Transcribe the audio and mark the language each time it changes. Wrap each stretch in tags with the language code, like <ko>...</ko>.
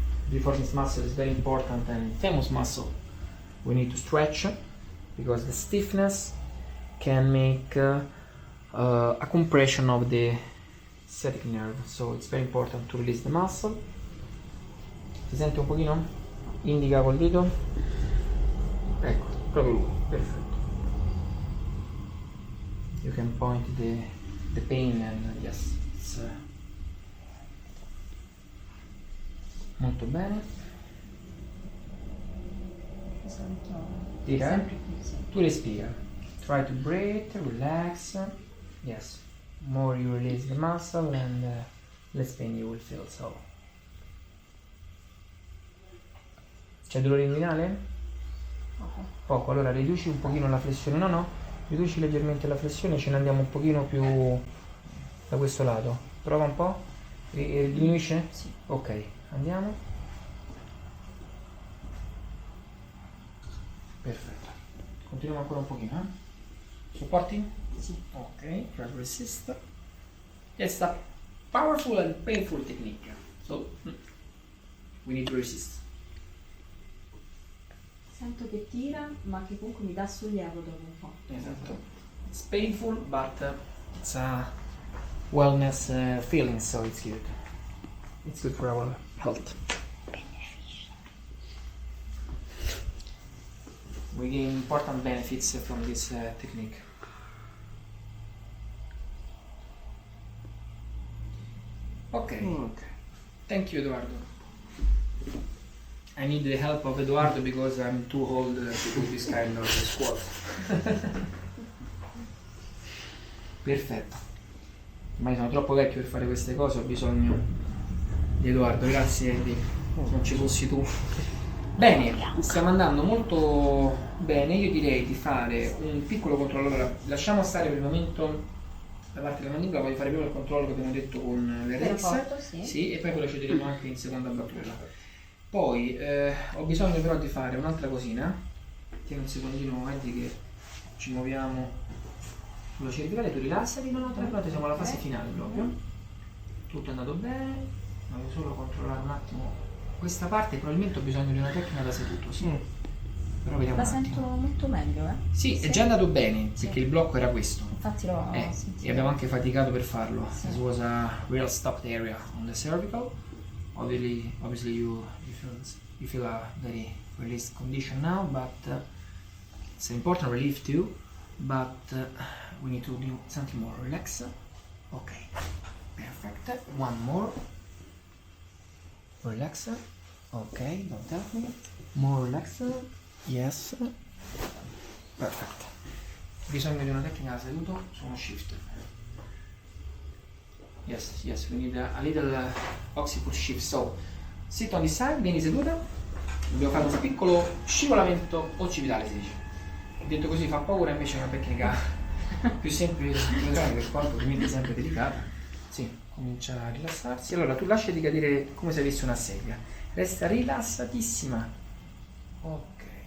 <en>Piriformis muscle is very important and famous muscle. We need to stretch because the stiffness can make a compression of the sciatic nerve, so it's very important to release the muscle.</en> <it>Si sente un pochino? Indica col dito. Ecco, proprio lui, perfetto.</it> <en>You can point the pain and yes, it's</en> <it>molto bene. Tira. Tu respira.</it> <en>Try to breathe, relax. Yes. More you release the muscle and less pain you will feel. So.</en> <it>C'è dolore inguinale? Poco. Allora riduci un pochino la flessione. No. Riduci leggermente la flessione, ce ne andiamo un pochino più da questo lato. Prova un po'. Diminuisce? Sì. Ok, andiamo. Perfetto. Continuiamo ancora un pochino, eh?</it> <en>Supporting?</en> <it>Sì.</it> <en>Ok, try to resist. It's a powerful and painful technique. So we need to resist.</en> <it>Sento che tira, ma che comunque mi dà sollievo dopo un po'. Esatto.</it> <en>It's painful, but it's a wellness feeling, so it's good. It's good for our health. We gain important benefits from this technique. Okay. Ok. Thank you, Eduardo. I need the help of Eduardo because I'm too old to do this kind of squat.</en> <it>Perfetto. Ma io sono troppo vecchio per fare queste cose, ho bisogno di Edoardo, grazie Eddie, non ci fossi tu. Bene, stiamo andando molto bene, io direi di fare un piccolo controllo. Allora, lasciamo stare per il momento la parte della mandibola, voglio fare prima il controllo che abbiamo detto con l'RX. Porto, sì. Sì, e poi procederemo anche in seconda battuta. Poi ho bisogno però di fare un'altra cosina. Tieni un secondino, Eddie, che ci muoviamo sulla cervicale, tu rilassati, no, tranquillo, siamo alla fase finale proprio. Tutto è andato bene, voglio solo controllare un attimo questa parte, probabilmente ho bisogno di una tecnica da seduto, sì. Però vediamo La un attimo. sento molto meglio, eh? Sì, è già andato bene, Sì. perché il blocco era questo. Infatti l'ho E sentito. abbiamo anche faticato per farlo. Sì.</it> <en>This was a real stopped area on the cervical. Obviously you feel a very released condition now, but it's an important relief too. But we need to do something more. Relax. Okay, perfect. One more. Relax. Okay, don't help me. More relax. Yes. Perfect.</en> <it>Bisogno di una tecnica da seduto su uno shift.</it> <en>Yes, yes, we need a little occiput shift. So, sit on this side,</en> <it>vieni seduta. Dobbiamo fare un piccolo scivolamento occipitale, si dice. Ho detto così fa paura, invece è una tecnica più semplice, per quanto ovviamente sempre delicata. Sì, comincia a rilassarsi. Allora, tu lasciati cadere come se avessi una sedia. Resta rilassatissima. Ok.</it>